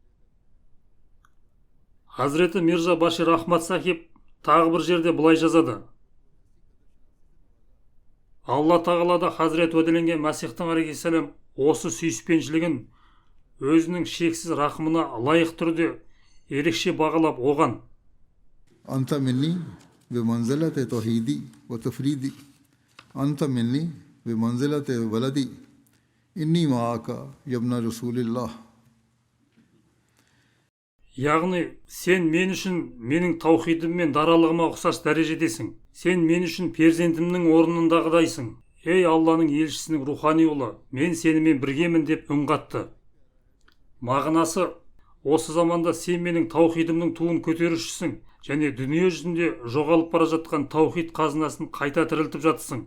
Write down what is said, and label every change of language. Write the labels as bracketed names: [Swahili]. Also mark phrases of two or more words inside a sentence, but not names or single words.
[Kazakh] Хазіреті Мирза Башир Ахмад сахиб тағы бір жерде былай жазады. Алла тағалада Хазірет уәделенген Мәсихтің алейхиссалам осы сүйіспеншілігін өзінің шексіз рахымына лайық түрде ерекше бағалап оған: [Arabic] أنت مني بمنزلة توحيدي وتفريدي، أنت مني بمنزلة ولدي، إني معك يا ابن رسول الله. [Kazakh] Яғни, сен мен үшін менің таухидым мен даралығыма ұқсас дәрежедесің. Сен мен үшін перзентімнің орнындағыдайсың. Ей Алланың елшісінің рухани ұлы, мен сенімен біргемін деп үн қатты. Мағынасы, осы заманда сен менің таухидымның туын көтерушісің және дүние жүзінде жоғалып бара жатқан таухид қазынасын қайта тірілтіп жатсың.